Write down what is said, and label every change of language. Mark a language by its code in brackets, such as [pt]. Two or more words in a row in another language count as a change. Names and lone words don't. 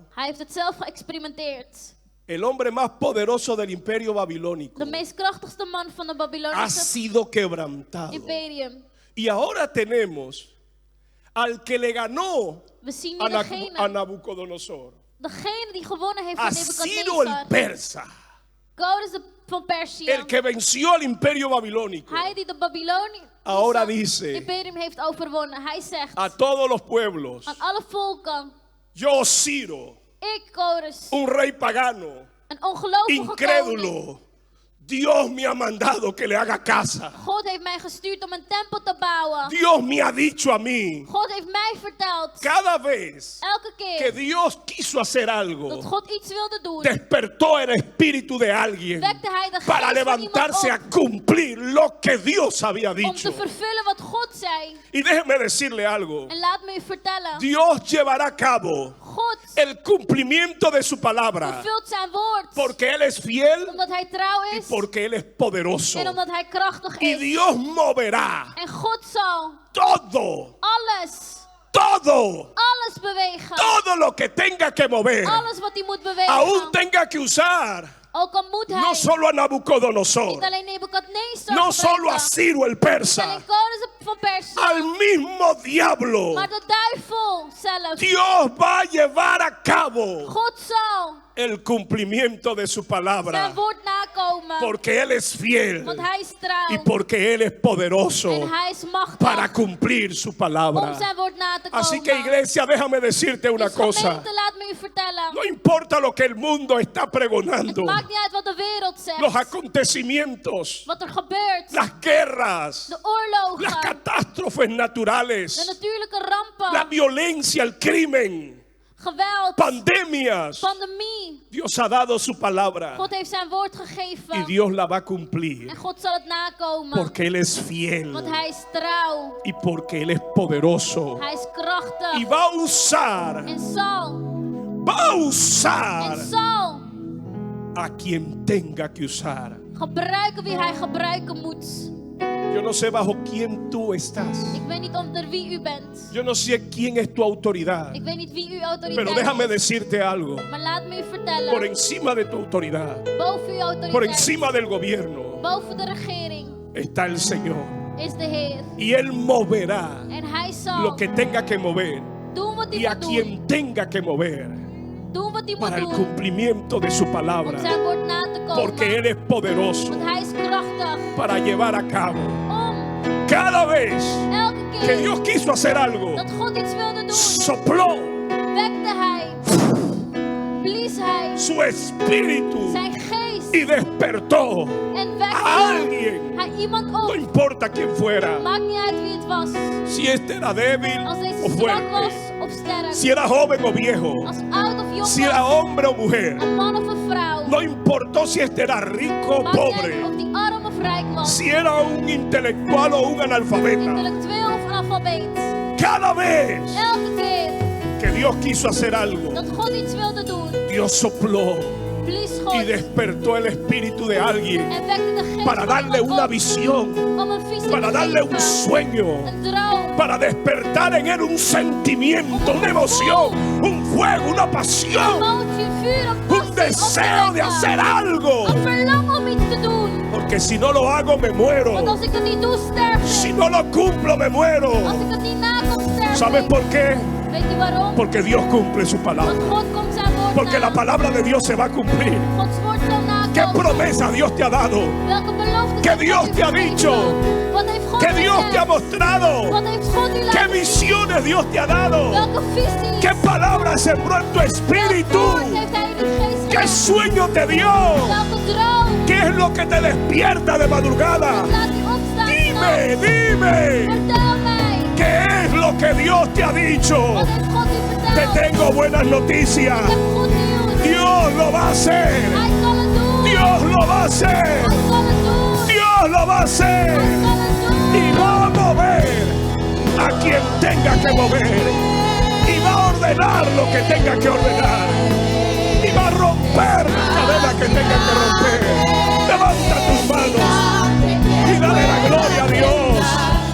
[nl] Hij heeft het zelf geëxperimenteerd. [es] El hombre más poderoso del imperio babilónico [nl] De meest krachtigste man van de [es] ha [nl] Babylonische [es] sido quebrantado. [nl] imperium. [es] Y ahora tenemos al que le ganó [nl] We zien [es] a, [nl] nu [es] a Nabucodonosor, [nl] degene die gewonnen heeft [es] a [nl] van [es] Ciro el [nl] Nebukadnezar. [es] persa, [nl] Koning van Perzië. [es] el que venció al imperio babilónico. [nl] Hij die de Babylonische [es] Ahora dice [nl] imperium heeft overwonnen. Hij zegt [es] a todos los pueblos: [nl] aan alle volken: [es] yo, Ciro, [nl] ik, Kores, [es] un rey pagano, [nl] een ongelovige koning. [es] incrédulo, Dios me ha mandado que le haga casa. [nl] God heeft mij gestuurd om een tempel te bouwen. [es] Dios me ha dicho a mí, [nl] God heeft mij verteld, [es] cada vez [nl] elke [es] que [nl] keer [es] Dios quiso hacer [nl] dat [es] algo, [nl] God iets wilde doen, [es] despertó el espíritu de alguien [nl] wekte hij de geest [es] para [nl] van [es] levantarse a [nl] iemand op [es] cumplir lo que Dios había [nl] om [es] dicho. [nl] te vervullen wat God zei. [es] Y déjeme decirle algo, [nl] En laat me u vertellen, [es] Dios llevará a cabo [nl] God [es] el cumplimiento de su palabra, [nl] vervult zijn woord. [es] porque Él es fiel [nl] Omdat hij trouw [es] y [nl] is [es] porque Él es poderoso. [nl] en omdat hij krachtig [es] Y [nl] is. [es] Dios moverá [nl] En God zal [es] todo, [nl] alles bewegen. [es] todo lo que tenga que mover. [nl] Alles wat hij moet bewegen. [es] Aún tenga que usar [nl] Ook al moet hij [es] no solo a Nabucodonosor, [nl] niet alleen Nebukadnezar [es] no solo a [nl] gebruiken, [es] Ciro el [nl] niet [es] persa, [nl] alleen koning van Perzië, [es] al mismo diablo. [nl] maar de duivel zelf. [es] Dios va a llevar a cabo [nl] God zal [es] el cumplimiento de su palabra, [nl] zijn woord nakomen. [es] porque Él es fiel [nl] Want hij is trouw. [es] y porque Él es poderoso [nl] En hij is machtig [es] para cumplir su [nl] om [es] palabra. [nl] zijn woord na te komen. [es] Así que, iglesia, déjame decirte una [nl] Dus [es] cosa. [nl] gemeente, laat me u vertellen. [es] No importa lo que el mundo está pregonando, [nl] Het maakt niet uit wat de wereld zegt. [es] los acontecimientos, [nl] Wat er gebeurt. [es] las guerras, [nl] De oorlogen. [es] las catástrofes [nl] De [es] naturales, [nl] natuurlijke rampen. [es] la violencia, el crimen. [nl] geweld, [es] pandemias. [nl] pandemie. [es] Dios ha dado su palabra [nl] God heeft zijn woord [es] y [nl] gegeven. [es] Dios la va a cumplir [nl] En God zal het nakomen. [es] porque Él es fiel [nl] Want hij is trouw. [es] y porque Él es poderoso [nl] Hij is [es] y [nl] krachtig. [es] va a usar, [nl] En zal [es] a quien tenga que usar. [nl] gebruiken wie hij gebruiken moet. [es] Yo no sé bajo quién tú estás. [nl] Ik weet niet onder wie u bent. [es] Yo no sé quién es tu autoridad. [nl] Ik weet niet wie uw [es] Pero [nl] autoriteit [es] déjame [nl] is. [es] decirte algo. [nl] Maar laat me u [es] Por [nl] vertellen. [es] encima de tu autoridad, [nl] Boven uw [es] por [nl] autoriteit. [es] encima del gobierno, [nl] Boven de regering [es] está el Señor. [nl] is de Heer. [es] Y Él moverá [nl] En hij zal [es] lo que tenga que mover [nl] doen wat hij [es] y a [nl] moet doen. [es] quien tenga que mover [nl] Doen wat hij moet [es] para el [nl] doen. [es] cumplimiento de su [nl] Om [es] palabra. [nl] zijn woord na te komen. [es] Porque Él es poderoso [nl] Want hij is krachtig. [es] para llevar a cabo. [nl] Om [es] Cada vez [nl] elke [es] que [nl] keer [es] Dios quiso hacer algo, [nl] dat God iets wilde doen. [es] sopló [nl] Wekte hij. Blies hij. [es] su espíritu [nl] Zijn geest. [es] y despertó [nl] En [es] a [nl] wekte [es] alguien. [nl] hij iemand [es] No [nl] op. [es] importa quién fuera, [nl] Maakt niet uit wie het was. [es] si este era débil [nl] Als [es] o [nl] deze zwak was [es] fuerte, [nl] of sterk. [es] si era joven o viejo, [nl] Als oud of jong [es] si era [nl] was. [es] hombre o mujer, [nl] Een man of een vrouw. [es] no importó si este era rico o [nl] Maakt niet uit [es] pobre, [nl] of die arm of rijk was. [es] si era un intelectual o un analfabeta. [nl] Intellectueel of analfabeet. [es] Cada vez [nl] Elke keer [es] que Dios quiso hacer algo, [nl] dat God iets wilde doen. [es] Dios sopló [nl] Blies [es] y [nl] God. [es] despertó el espíritu de alguien [nl] En wekte de geest [es] para [nl] van [es] darle [nl] iemand [es] una [nl] op. [es] visión, [nl] Om een visie [es] para [nl] te [es] darle un [nl] geven. [es] sueño, [nl] Een droom. [es] para despertar en él un sentimiento, una emoción, un fuego, una pasión, [nl] Emotie, vuur, een [es] un [nl] passie, [es] deseo de hacer algo. [nl] Een verlangen om iets te doen. [es] Porque si no lo hago me muero. [nl] Want als ik het niet doe, sterf [es] Si [nl] ik. [es] no lo cumplo me muero. [nl] Als ik het niet nakom, sterf [es] ¿Sabes [nl] ik. [es] por qué? [nl] Weet je waarom? [es] Porque Dios cumple su palabra. [nl] Want God komt zijn woord [es] Porque la [nl] na. [es] palabra de Dios se va a cumplir. [nl] Gods woord zal [es] ¿Qué [nl] nakomen. [es] promesa Dios te ha dado? [nl] Welke belofte [es] Que [nl] heeft [es] Dios [nl] God u [es] te ha [nl] gegeven? [es] dicho? [nl] Wat heeft God [es] ¿Qué Dios te ha [nl] gezegd? [es] mostrado? [nl] Wat heeft God u [es] ¿Qué [nl] laten zien? [es] visiones Dios te ha dado? [nl] Welke visie? [es] ¿Qué palabra sembró en tu [nl] Welk [es] espíritu? [nl] woord heeft hij in uw geest [es] ¿Qué [nl] gelegd? [es] sueño te dio? [nl] Welke droom? [es] ¿Qué es lo que te despierta de madrugada? [nl] Laat u opstaan. [es] Dime, dime. [nl] Vertel mij. [es] ¿Qué es lo que Dios te ha dicho? [nl] Wat heeft God u [es] Te [nl] verteld? [es] tengo buenas noticias. [nl] Ik heb goed nieuws. Dios lo va a hacer. Hij zal het doen. Dios lo va a hacer. Hij zal het doen. Dios lo va a hacer. Hij zal het doen. [es] Y va a mover a quien tenga que mover. Y va a ordenar lo que tenga que ordenar. Y va a romper la cadena que tenga que romper. Levanta tus manos y dale la gloria a Dios.